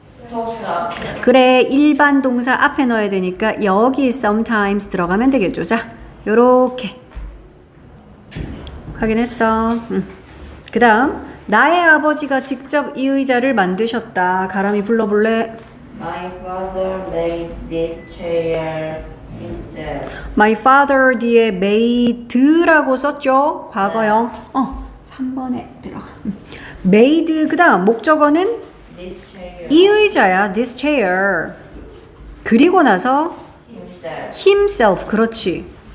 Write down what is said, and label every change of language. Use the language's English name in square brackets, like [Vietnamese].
[Korean] 토스 앞에. 그래, 일반 동사 앞에 넣어야 되니까 여기 sometimes 들어가면 되겠죠. 자, 요렇게. 확인했어. 그 다음, 나의 아버지가 직접 이 의자를 만드셨다. 가람이 불러볼래? [English] My father made this chair himself. [Korean] My father 뒤에 made라고 썼죠? 과거형. 3번에 들어가. made, 그 다음, 목적어는 [English] This chair [Korean] 이 의자야. this chair. 그리고 나서 [English] himself. himself. [Korean] 그렇지.